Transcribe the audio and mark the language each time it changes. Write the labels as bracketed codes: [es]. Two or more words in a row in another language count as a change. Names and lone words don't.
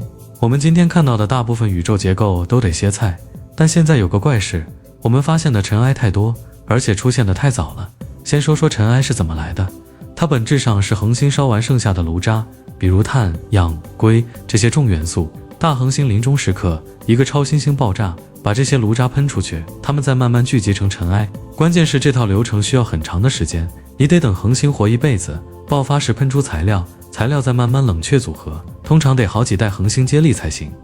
[zh] 我們今天看到的大部分宇宙結構都得歇菜，但現在有個怪事，我們發現的塵埃太多，而且出現的太早了。先說說塵埃是怎麼來的，它本質上是恆星燒完剩下的爐渣，比如碳、氧、硅這些重元素。大恆星臨終時刻，一個超新星爆炸，把這些爐渣噴出去，它們再慢慢聚集成塵埃。關鍵是這套流程需要很長的時間，你得等恆星活一輩子，爆發時噴出材料，材料再慢慢冷卻組合，通常得好幾代恆星接力才行。